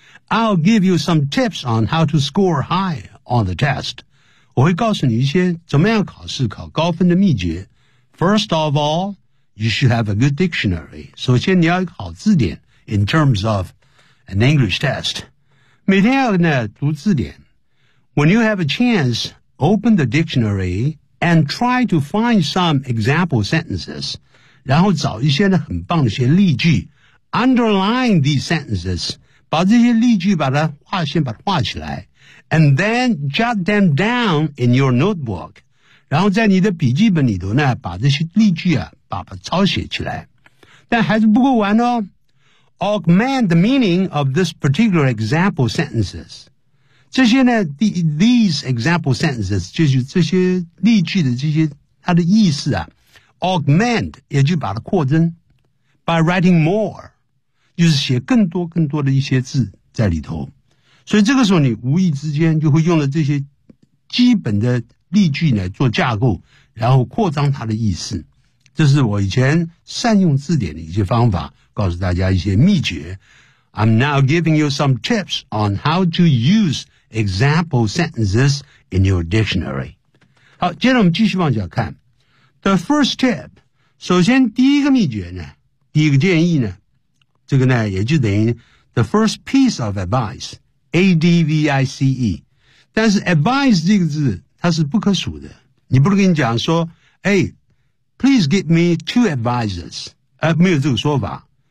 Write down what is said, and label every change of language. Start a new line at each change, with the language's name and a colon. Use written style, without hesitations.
English: I'll give you some tips on how to score high on the test.
Chinese: 我会告诉你一些怎么样考试考高分的秘诀。
English: First of all, you should have a good dictionary.
Chinese: 首先你要好字典
English: in terms of an English test.
Chinese: 每天要呢读字典。
English: When you have a chance, open the dictionary and try to find some example sentences.
Chinese: 然后找一些呢很棒的一些例句
English: underline these sentences,
Chinese: 把这些例句把它划线把它画起来
English: and then jot them down in your notebook.
Chinese: 然后在你的笔记本里头呢把这些例句啊把抄写起来。但还是不够完哦。
English: Augment the meaning of this particular example sentences.
Chinese: 这些呢
English: these example sentences,
Chinese: 就是这些例句的这些它的意思啊。 Augment, 也就把它扩增。
English: By writing more,
Chinese: 就是写更多更多的一些字在里头。所以这个时候你无意之间就会用了这些基本的例句来做架构然后扩张它的意思。这是我以前善用字典的一些方法告诉大家一些秘诀。
English: I'm now giving you some tips on how to use example sentences in your dictionary.
Chinese: 好接着我们继续往下看。
English: The first tip,
Chinese: 首先第一个秘诀呢第一个建议呢这个呢也就等于
English: the first piece of advice, A-D-V-I-C-E.
Chinese: 但是 advice 这个字它是不可数的。你不能跟你讲说哎
English: Please give me two advices.
Chinese: 没有这个说法。